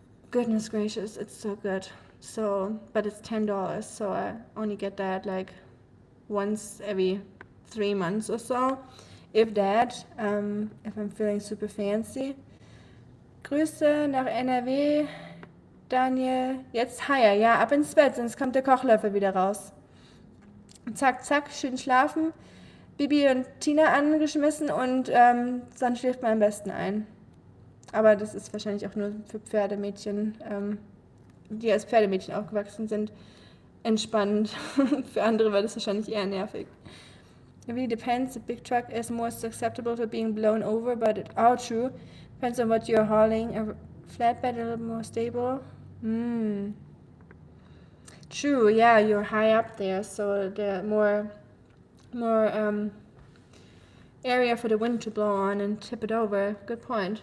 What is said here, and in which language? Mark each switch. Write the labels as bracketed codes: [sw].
[en] Goodness gracious, it's so good. So, but it's $10, so I only get that like once every 3 months or so, if that, if I'm feeling super fancy. [de] Grüße nach NRW, Daniel. Jetzt Haier, ja, ab ins Bett, sonst kommt der Kochlöffel wieder raus. Zack, zack, schön schlafen. Bibi und Tina angeschmissen und dann schläft man am besten ein. Aber das ist wahrscheinlich auch nur für Pferdemädchen, die als Pferdemädchen aufgewachsen sind, entspannend. Für andere war das wahrscheinlich eher nervig. [en] It really depends. The big truck is more susceptible to being blown over, but true. Depends on what you're hauling. A flatbed a little more stable. True, yeah, you're high up there, so there more area for the wind to blow on and tip it over. Good point.